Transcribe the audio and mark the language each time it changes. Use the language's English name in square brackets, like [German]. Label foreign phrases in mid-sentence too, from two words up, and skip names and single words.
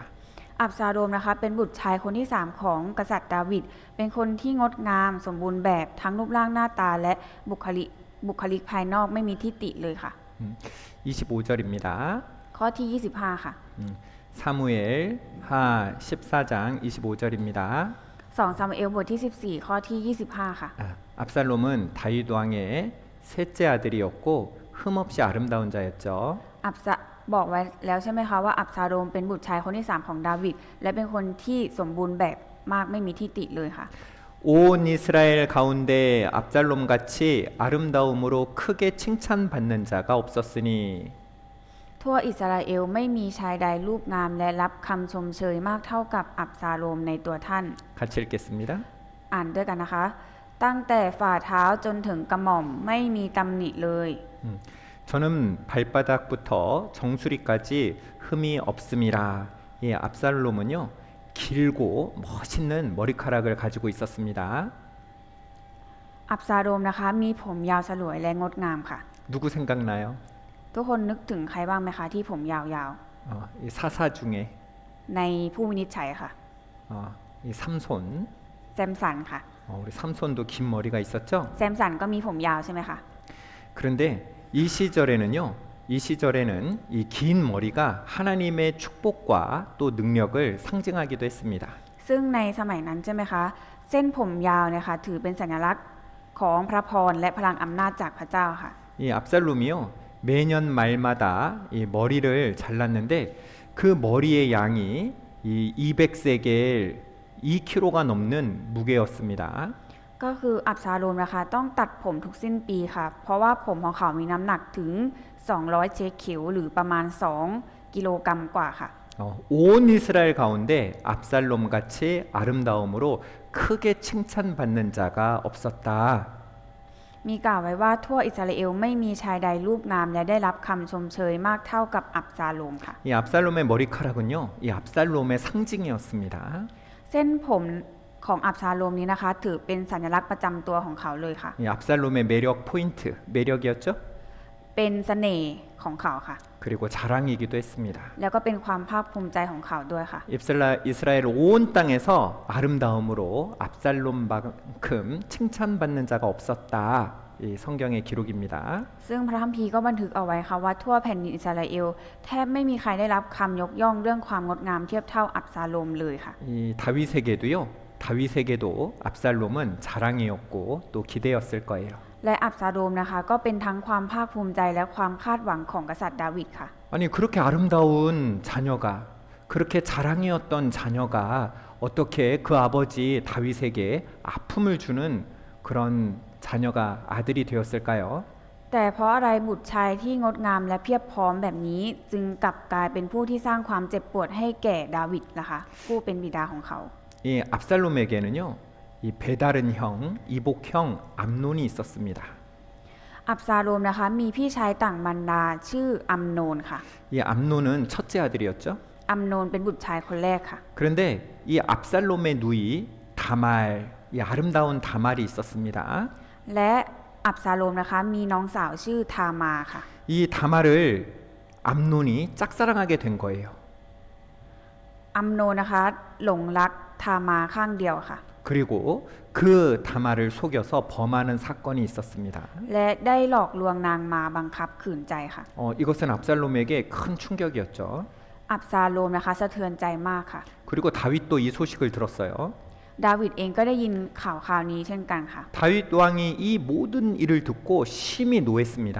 [Thai] อับซาโลมนะคะเป็นบุตรชายคนที่3ของกษัตริย์ดาวิดเป็นคนที่งดงามสมบูรณ์แบบทั้งรูปร่างหน้าตาและบุคลิกภายนอกไม่มีทิฏฐิเลยค่ะ [Korean] 25절입니다. [Thai] ข้อที่25ค่ะ [Korean] 사무엘 하 14장 25절입니다. [Thai] 2 ซามูเอลบทที่14ข้อที่25ค่ะ [Korean] 압살롬은 다윗 왕의 셋째 아들이었고 흠없이 아름다운 자였죠. [Thai] บอกไว้แล้วใช่ไหมคะว่าอับซาโลมเป็นบุตรชายคนที่3ของดาวิดและเป็นคนที่สมบูรณ์แบบมากไม่มีทิฏฐิเลยค่ะ [Korean] 온 이스라엘 가운데 압살롬 같이 아름다움으로 크게 칭찬받는 자가 없었으니 [Thai] ทั่วอิสราเอลไม่มีชายใดรูปงามและรับคำชมเชยมากเท่ากับอับซาโลมในตัวท่าน [Korean] 같이 읽겠습니다. [Thai] อ่านด้วยกันนะคะ ตั้งแต่ฝ่าเท้าจนถึงกระหม่อมไม่มีตำหนิเลย [Korean] 저는 발바닥부터 정수리까지 흠이 없음이라. 이 압살롬은요 길고 멋있는 머리카락을 가지고 있었습니다. [Thai] อับซาโลมนะคะ มีผมยาวสลวยและงดงามค่ะ [Korean] 누구 생각나요? [Thai] ทุกคนนึกถึงใครบ้างไหมคะที่ผมยาว [Korean] 이 사사 중에 [Thai] ๆ ในผู้วินิจฉัยค่ะ [Korean] 이 삼손. [Thai] แซมสันค่ะ [Korean] 우리 삼손도 긴 머리가 있었죠. [Thai] แซมสันก็มีผมยาวใช่ไหมคะ [Korean] 그런데 이 시절에는요. 이 시절에는 이 긴 머리가 하나님의 축복과 또 능력을 상징하기도 했습니다. [Thai] ซึ่งในสมัยนั้นใช่ไหมคะ เส้นผมยาวเนี่ยค่ะถือเป็นสัญลักษณ์ของพระพรและพลังอำนาจจากพระเจ้าค่ะ [Korean] 이 압살롬이요. 매년 말마다 이 머리를 잘랐는데 그 머리의 양이 이 200세겔 2kg가 넘는 무게였습니다. [Thai] ก็คืออับซาโลมนะคะต้องตัดผมทุกสิ้นปีค่ะ เพราะว่าผมของเขามีน้ำหนักถึง 200 เชคคิวหรือประมาณ 2 กิโลกรัมกว่าค่ะ [Korean] 온 이스라엘 가운데 압살롬 같이 아름다움으로 크게 칭찬받는 자가 없었다. [Thai] มีกล่าวไว้ว่าทั่วอิสราเอลไม่มีชายใดรูปงามและได้รับคำชมเชยมากเท่ากับอับซาโลมค่ะ [Korean] 이 압살롬의 머리카락은요, 이 압살롬의 상징이었습니다. [Thai] เส้นผมของอับซาโลมนี้นะคะ ถือเป็นสัญลักษณ์ประจำตัวของเขาเลยค่ะ [Korean] 이 압살롬의 매력 포인트, 매력이었죠. [Thai] เป็นเสน่ห์ของเขาค่ะ [Korean] 그리고 자랑이기도 했습니다. [Thai] แล้วก็เป็นความภาคภูมิใจของเขาด้วยค่ะ [Korean] 이스라엘 온 땅에서 아름다움으로 압살롬만큼 칭찬받는 자가 없었다. 이 성경의 기록입니다. [Thai] ซึ่งพระคัมภีร์ก็บันทึกเอาไว้ค่ะว่าทั่วแผ่นดินอิสราเอลแทบไม่มีใครได้รับคำยกย่องเรื่องความงดงามเทียบเท่าอับซาโลมเลยค่ะ [Korean] 이 다윗에게도 압살롬은 자랑이었고 또 기대였을 거예요. [Thai] และอับซาโลมนะคะก็เป็นทั้งความภาคภูมิใจและความคาดหวังของกษัตริย์ดาวิดค่ะ [Korean] 아니 그렇게 아름다운 자녀가 그렇게 자랑이었던 자녀가 어떻게 그 아버지 다윗에게 아픔을 주는 그런 자녀가 아들이 되었을까요? [Thai] แต่เพราะอะไรบุตรชายที่งดงามและเพียบพร้อมแบบนี้ จึงกลับกลายเป็นผู้ที่สร้างความเจ็บปวดให้แก่ดาวิดล่ะคะผู้เป็นบิดาของเขา [Korean] 이 압살롬에게는요 이 배다른 형 이복형 암논이 있었습니다. [Thai] อับซาโลมนะคะมีพี่ชายต่างบรรดาชื่ออัมโนนค่ะ [Korean] 이 암논은 첫째 아들이었죠. [Thai] อัมโนนเป็นบุตรชายคนแรกค่ะ [Korean] 그런데 이 압살롬의 누이 다말, 이 아름다운 다말이 있었습니다. [Thai] และอับซาโลมนะคะมีน้องสาวชื่อทามาค่ะ [Korean] 이 다말을 암논이 짝사랑하게 된 거예요. [Thai] อัมโนนนะคะหลงรักทามาข้างเดียวค่ะ [Korean] 그리고 그 다말을 속여서 범하는 사건이 있었습니다. [Thai] และได้หลอกลวงนางมาบังคับขืนใจค่ะ [Korean] 이것은 압살롬에게 큰 충격이었죠. [Thai] อับซาโลมนะคะสะเทือนใจมากค่ะ [Korean] 그리고 다윗도 이 소식을 들었어요. [Thai] ดาวิดเองก็ได้ยินข่าวนี้เช่นกันค่ะ [Korean] 다윗 왕이 이 모든 일을 듣고 심히 노했습니다.